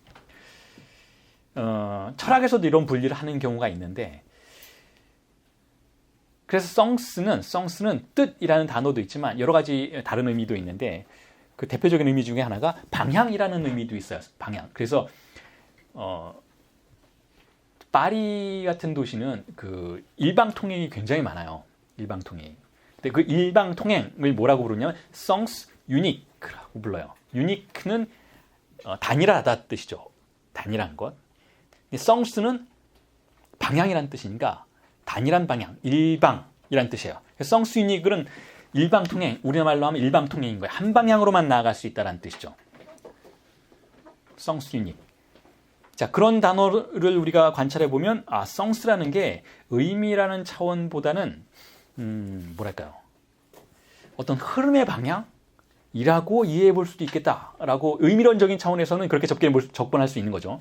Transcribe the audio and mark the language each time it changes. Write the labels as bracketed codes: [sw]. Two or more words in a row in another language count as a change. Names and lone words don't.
[ko] 철학에서도 이런 분리를 하는 경우가 있는데, 그래서 sense는 뜻이라는 단어도 있지만 여러 가지 다른 의미도 있는데, 그 대표적인 의미 중에 하나가 방향이라는 의미도 있어요. 방향. 그래서 파리 같은 도시는 그 일방 통행이 굉장히 많아요. 일방 통행. 근데 그 일방 통행을 뭐라고 부르냐면 [fr] sens unique [ko] 라고 불러요. unique는 단일하다 뜻이죠. 단일한 것. sens는 방향이라는 뜻이니까 단일한 방향, 일방이란 뜻이에요. [fr] sens unique [ko] 는 일방 통행, 우리말로 하면 일방 통행인 거예요. 한 방향으로만 나아갈 수 있다는 뜻이죠. [fr] sens unique. [ko] 자, 그런 단어를 우리가 관찰해 보면, sens라는 게 의미라는 차원보다는 뭐랄까요? 어떤 흐름의 방향이라고 이해해 볼 수도 있겠다라고 의미론적인 차원에서는 그렇게 접근할 수 있는 거죠.